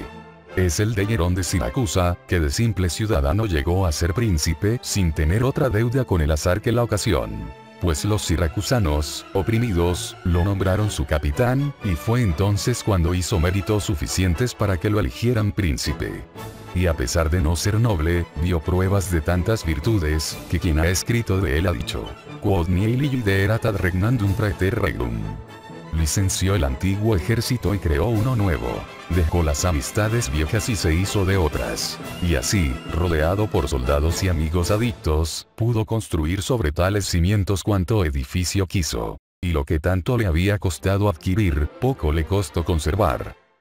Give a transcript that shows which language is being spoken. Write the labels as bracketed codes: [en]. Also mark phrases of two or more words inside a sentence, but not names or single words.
[es] Es el de Nerón de Siracusa, que de simple ciudadano llegó a ser príncipe sin tener otra deuda con el azar que la ocasión. Pues los siracusanos, oprimidos, lo nombraron su capitán, y fue entonces cuando hizo méritos suficientes para que lo eligieran príncipe. y a pesar de no ser noble, dio pruebas de tantas virtudes, que quien ha escrito de él ha dicho, [la] quod nihil iude erat ad regnandum praeter regnum. [es] Licenció el antiguo ejército y creó uno nuevo. Dejó las amistades viejas y se hizo de otras. Y así, rodeado por soldados y amigos adictos, pudo construir sobre tales cimientos cuanto edificio quiso. Y lo que tanto le había costado adquirir, poco le costó conservar.